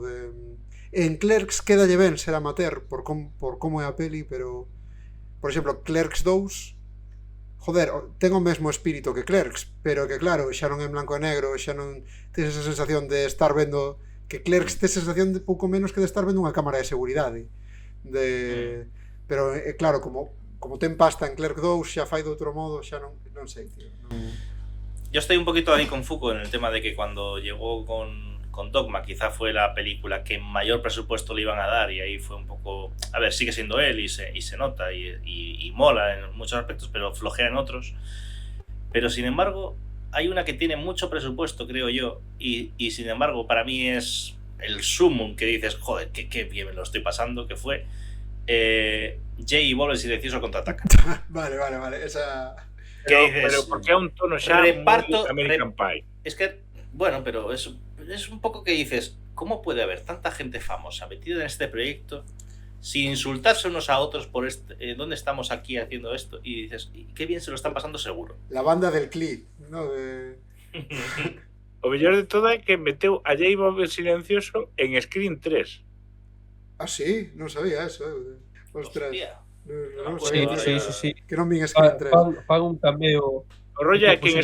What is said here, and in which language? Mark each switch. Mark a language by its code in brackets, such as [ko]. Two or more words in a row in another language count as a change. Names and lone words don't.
[gl] En Clerks quedalle ben ser amateur por como é a peli, pero por exemplo, Clerks 2, joder, ten o mesmo espírito que Clerks, pero que claro, xa non é en blanco e negro, xa non tes esa sensación de estar vendo, que Clerks tes esa sensación de pouco menos que de estar vendo unha cámara de seguridade. Pero claro, como ten pasta en Clerks 2, xa fai de outro modo, xa non sei, tío. [es] Yo estoy un poquito ahí con Foucault en el tema de que cuando llegó con Dogma quizá fue la película que mayor presupuesto le iban a dar y ahí fue un poco, a ver, sigue siendo él y se nota y mola en muchos aspectos, pero flojea en otros. Pero sin embargo hay una que tiene mucho presupuesto, creo yo, y sin embargo para mí es el sumum que dices, joder, qué bien me lo estoy pasando, que fue Jay y Bob el silencioso contraataca. Vale, esa... [gl] Pero porque é un tono xa Reparto, moi American Pie. [es] Es que, bueno, pero es un poco que dices, ¿cómo puede haber tanta gente famosa metida en este proyecto sin insultarse unos a otros por dónde estamos aquí haciendo esto? Y dices, qué bien se lo están pasando seguro. La banda del Cli, ¿no? [gl] O mellor de todo é que meteu a J. Bob el Silencioso en Screen 3. Ah, sí, non sabía eso. Ostras. Hostia. Non Sí, sabía. sí. Que non vin Screen 3. Fan un cameo. O rollo é que